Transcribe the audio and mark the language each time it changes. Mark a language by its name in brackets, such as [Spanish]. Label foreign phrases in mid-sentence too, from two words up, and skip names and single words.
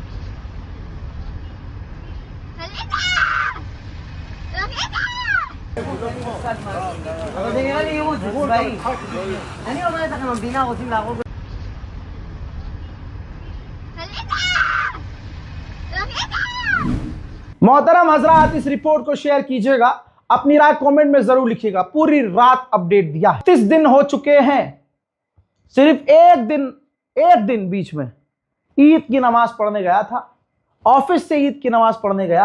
[Hebrew] אבל זה נראה לי ייעוד, זה צבאי. אני אומרת לכם, המדינה רוצים להרוג... [Hindi] मोहतरम हजरात, इस रिपोर्ट को शेयर कीजिएगा, अपनी राय कमेंट में जरूर लिखिएगा। पूरी रात अपडेट दिया है। 30 दिन हो चुके हैं, सिर्फ एक दिन बीच में ईद की नमाज पढ़ने गया था, ऑफिस से ईद की नमाज पढ़ने गया।